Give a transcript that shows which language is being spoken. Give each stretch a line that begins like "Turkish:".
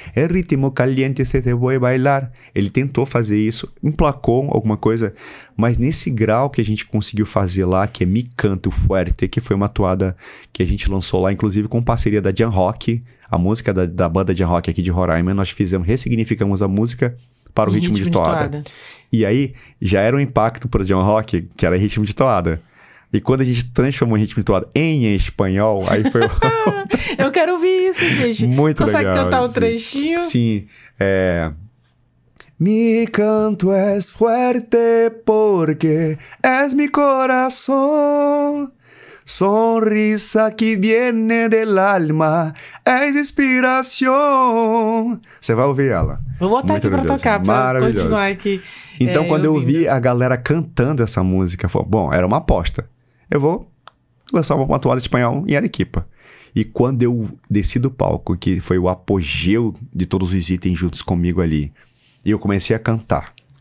Spanish: El ritmo caliente se te voy bailar.
Portuguese: Ele tentou fazer isso, emplacou alguma coisa, mas nesse grau que a gente conseguiu fazer lá, que é Mi Canto Fuerte, que foi uma atuada que a gente lançou lá, inclusive com parceria da Jan Rock, a música da banda Jan Rock aqui de Roraima, nós ressignificamos a música para o ritmo de toada. E aí, já era um impacto para o Jan Rock, que era ritmo de toada. E quando a gente transformou o ritmo de toada em espanhol, aí foi... Eu quero ouvir isso, gente. Muito Consegue legal. cantar um trechinho? Sim.
Spanish: Mi canto es fuerte porque es mi corazón. Sonrisa que viene del alma, es inspiração.
Portuguese: Você vai ouvir ela. Vou botar aqui pra tocar, pra continuar aqui. Então, quando eu vi a galera cantando essa música, foi, bom, era uma aposta. Eu vou lançar uma atuada de espanhol em Arequipa. E quando eu desci do palco, que foi o apogeu de todos os itens juntos comigo ali, e eu comecei a cantar.